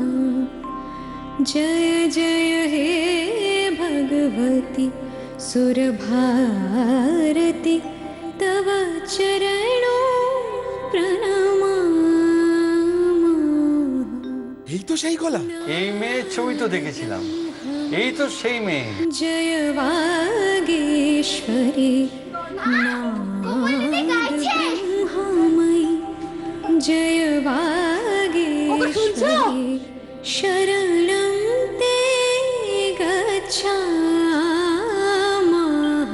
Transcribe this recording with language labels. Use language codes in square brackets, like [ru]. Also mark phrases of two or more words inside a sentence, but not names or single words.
[sa] जय जय हे भगवती सुरभारती तव चरणों प्रणामामः। [bn] এই তো সেই গলা। এই মেয়ের ছবি তো দেখেছিলাম, এই তো সেই মেয়ে। [sa] जय वागीश्वरी ब्रह्ममयी जय वागीश्वरी शरणं ते गच्छामः।